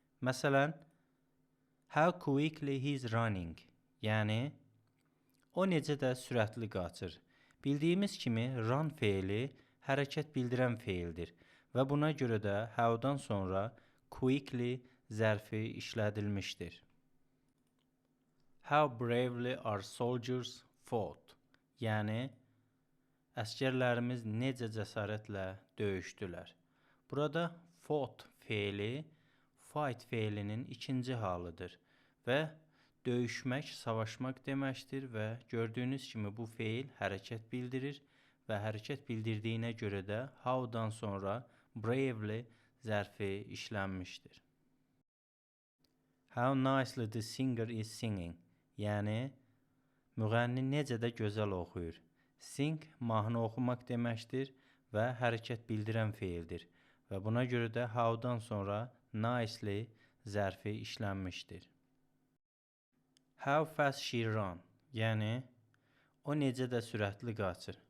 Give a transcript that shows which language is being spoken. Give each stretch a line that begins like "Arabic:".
Azerbaijani: Məsələn,
English: how quickly he is running.
Azerbaijani: Yəni, o necə də sürətli qaçır. Bildiyimiz kimi run feili hərəkət bildirən feildir və buna görə də how-dan sonra quickly zərfi işlədilmişdir.
English: How bravely our soldiers fought.
Azerbaijani: Yəni, əsgərlərimiz necə cəsarətlə döyüşdülər. Burada fought feili fight feilinin ikinci halıdır və döyüşmək, savaşmaq deməkdir və gördüyünüz kimi bu feil hərəkət bildirir və hərəkət bildirdiyinə görə də how-dan sonra bravely zərfi işlənmişdir.
English: How nicely the singer is singing.
Azerbaijani: Yəni, müğənni necə də gözəl oxuyur. Sing mahnı oxumaq deməkdir və hərəkət bildirən feildir və buna görə də how-dan sonra nicely zərfi işlənmişdir.
English: How fast she run.
Azerbaijani: Yəni, o necə də sürətli qaçır.